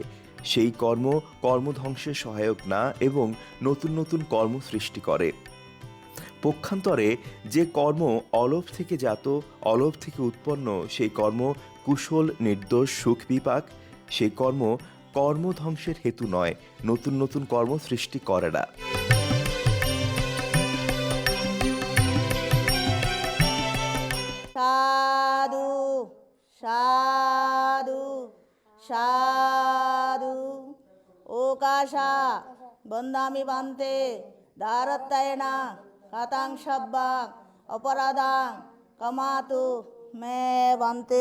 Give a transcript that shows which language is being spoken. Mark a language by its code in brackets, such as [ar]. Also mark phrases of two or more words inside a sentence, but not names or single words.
[bn] সেই কর্ম কর্মধ্বংসের সহায়ক না এবং নতুন নতুন কর্ম সৃষ্টি করে। পক্ষান্তরে যে কর্ম অলোভ থেকে জাত, অলোভ থেকে উৎপন্ন, সেই কর্ম কুশল, নির্দোষ, সুখ বিপাক। সেই কর্ম কর্মধ্বংসের হেতু নয়, নতুন নতুন কর্ম সৃষ্টি করে না। সাধু সাধু সাধু। [pi] ওকাশা বন্দামি বান্তে দারত্তায়না কাতাং সব্বাং অপরাধাং কমাতু মে বান্তে।